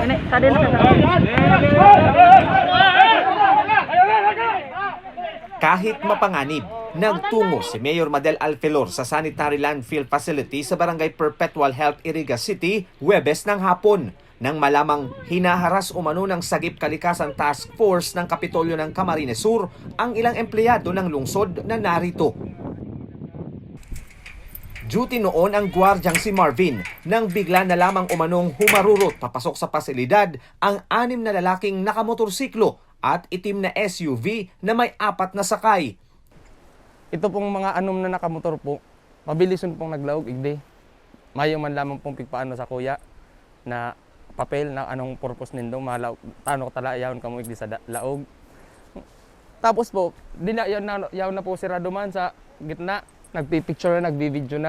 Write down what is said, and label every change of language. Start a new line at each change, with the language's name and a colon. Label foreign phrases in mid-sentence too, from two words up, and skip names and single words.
Filipino: Kahit mapanganib, nagtungo si Mayor Madel Alfelor sa Sanitary Landfill Facility sa Barangay Perpetual Health, Iriga City, Huwebes ng hapon, nang malamang hinaharas umano ng Sagip Kalikasan Task Force ng Kapitolyo ng Camarines Sur ang ilang empleyado ng lungsod na narito. Duty noon ang gwardyang si Marvin nang bigla na lamang umanong humarurot papasok sa pasilidad ang 6 na lalaking nakamotorsiklo at itim na SUV na may 4 na sakay.
Bikol: Ito pong mga anom na nakamotor po, mabilison pong naglaog igdi. Mayo man lamang pong pigpaano sa kuya na papel na anong purpose nindo, malaw tano tala yaon kamo igdi sa laog. Tapos po, yaw na po si Raduman sa gitna, nagpipicture na, nagbi-video na.